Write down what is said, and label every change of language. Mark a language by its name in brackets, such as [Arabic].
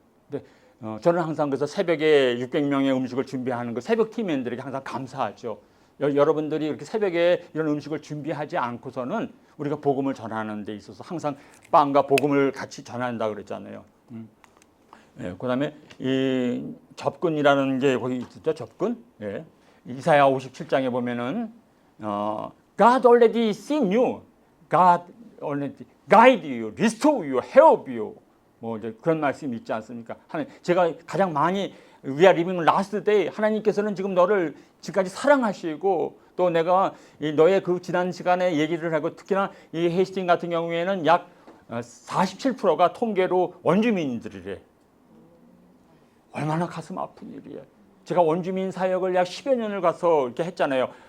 [Korean] 근데 저는 항상 그래서 새벽에 600명의 음식을 준비하는 그 새벽 팀원들에게 항상 감사하죠. 여러분들이 이렇게 새벽에 이런 음식을 준비하지 않고서는 우리가 복음을 전하는 데 있어서 항상 빵과 복음을 같이 전한다 그랬잖아요. 예, 그다음에 이 접근이라는 게 거기 있죠. 접근. 예. 이사야 57장에 보면은 [English] God already seen you. God already guide you, restore you, help you. [Korean] 뭐 이제 그런 말씀이 있지 않습니까? 하나님, 제가 가장 많이 [English] We are living last day. [Korean] 하나님께서는 지금 너를 지금까지 사랑하시고 또 내가 너의 그 지난 시간에 얘기를 하고 특히나 이 헤이스팅 같은 경우에는 약 47%가 통계로 원주민들이래. 얼마나 가슴 아픈 일이에요. 제가 원주민 사역을 약 10여 년을 가서 이렇게 했잖아요.